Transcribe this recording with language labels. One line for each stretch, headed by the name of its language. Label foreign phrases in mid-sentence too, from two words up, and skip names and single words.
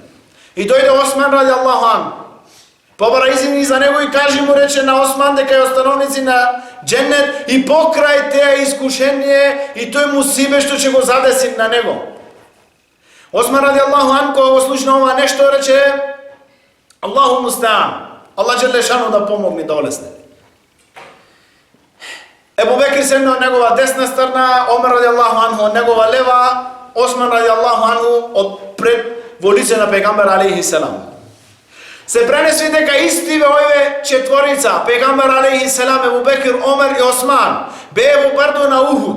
Macedonian: И дојде Осман
Arabic: رضي الله عنه.
Macedonian: Побара изини за него и кажи му, рече на Осман дека е становници на џеннет и покрај теа искушение и тој мусибе што ќе го задеси на него. Осман
Arabic: رضي الله عنه
Macedonian: кога го слушна ова нешто, рече
Arabic: الله المستعان. الله جل شأنه
Macedonian: да помогне, да олесне. Ебу Бекир седна од негова десна страна, Омер
Arabic: رضي الله عنه
Macedonian: од негова лева, Осман
Arabic: رضي الله عنه
Macedonian: од пред во лице на пегамбер
Arabic: عليه السلام.
Macedonian: Се пренеси дека истиве овие четворица, пегамбер
Arabic: عليه السلام,
Macedonian: Ебу Бекир, Омер и Осман, беа во бардо на Ухуд.